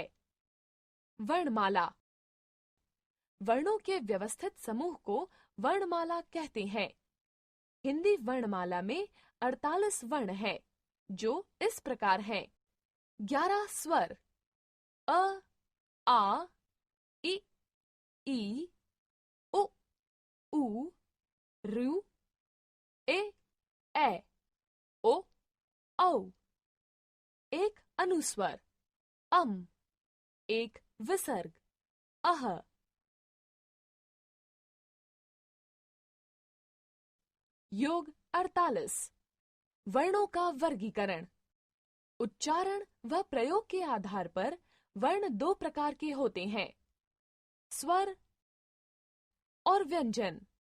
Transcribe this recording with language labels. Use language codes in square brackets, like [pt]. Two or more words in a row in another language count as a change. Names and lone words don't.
[hi] वर्णमाला वर्णों के व्यवस्थित समूह को वर्णमाला कहते हैं। हिंदी वर्णमाला में 48 वर्ण हैं, जो इस प्रकार हैं: 11 स्वर अ, आ, इ, ई, उ, ऊ, ऋ, ए, ओ, औ। एक अनुस्वर अम, एक विसर्ग अह। योग 48। वर्णों का वर्गीकरण। उच्चारण व प्रयोग के आधार पर वर्ण 2 प्रकार के होते हैं: स्वर और व्यंजन।